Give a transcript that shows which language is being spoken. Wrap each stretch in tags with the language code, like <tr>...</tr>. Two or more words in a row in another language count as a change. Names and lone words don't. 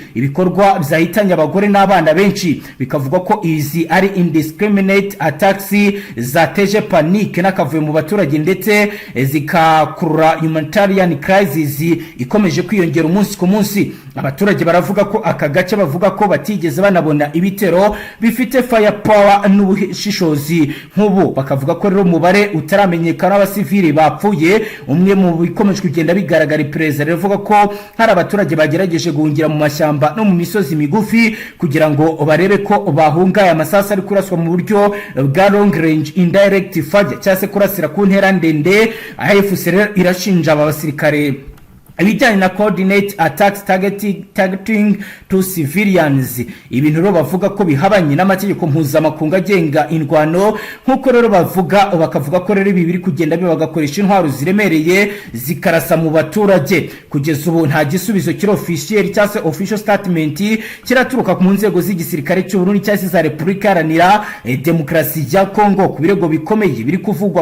<rw>Ibikorwa byahitanye abagore n'abana benshi, bikavuga ko izi ari</rw> <en>indiscriminate attacks</en> <rw>zateje panique n'akavuyo mu baturage ndetse zikakurura</rw> <en>humanitarian crisis</en> <rw>ikomeje kwiyongera umunsi ku munsi. Abaturage baravuga ko aka gace bavuga ko batigeze banabona ibitero bifite</rw> <en>fire power</en> <rw>n'ubushishozi nk'ubu. Bakavuga ko rero umubare utaramenyekana w'abasivili bapfuye. Umwe mu bikomeje kugenda bigaragara iperereza rivuga ko hari abaturage bagerageje guhungira mu mashyamba no mu misozi migufi kugira ngo barebe ko bahunga aya masasa ari kuraswa mu buryo bwa</rw> <en>long range indirect fire</en> <rw>cyase kurasira ku ntera ndende. AFIS irashinja aba basirikare ibijyanye na</rw> <en>coordinate attacks targeting to civilians,</en> <rw>ibintu rero bavuga ko bihabanye n'amategeko mpuzamakungu agenga indwano. Nkuko rero bakavuga ko rero ibi biri kugenda bagakoresha intwaro ziremereye zikarasa mu baturage. Kugeza ubu nta gisubizo kiri officiel cyase</rw> <en>official statement</en> <rw>kiraturuka mu nzego z'igisirikare cy'u Burundi cyase za Repubulika Iharanira Demokarasi ya Kongo ku birego bikomeye biri kuvugwa.</rw>